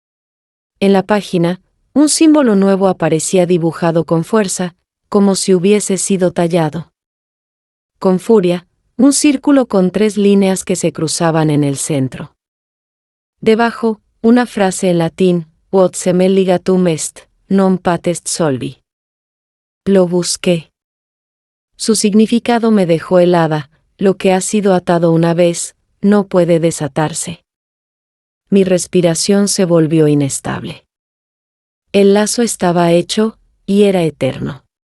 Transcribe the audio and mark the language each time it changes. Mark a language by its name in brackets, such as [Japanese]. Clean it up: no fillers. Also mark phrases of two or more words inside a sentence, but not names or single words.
[Spanish] En la página, un símbolo nuevo aparecía dibujado con fuerza, como si hubiese sido tallado. Con furia, un círculo con 3 líneas que se cruzaban en el centro. Debajo, una frase en latín: [Latin] Quod semel ligatum est, non patest solvi. [Spanish] Lo busqué. Su significado me dejó helada. Lo que ha sido atado una vez, no puede desatarse. Mi respiración se volvió inestable. El lazo estaba hecho, y era eterno.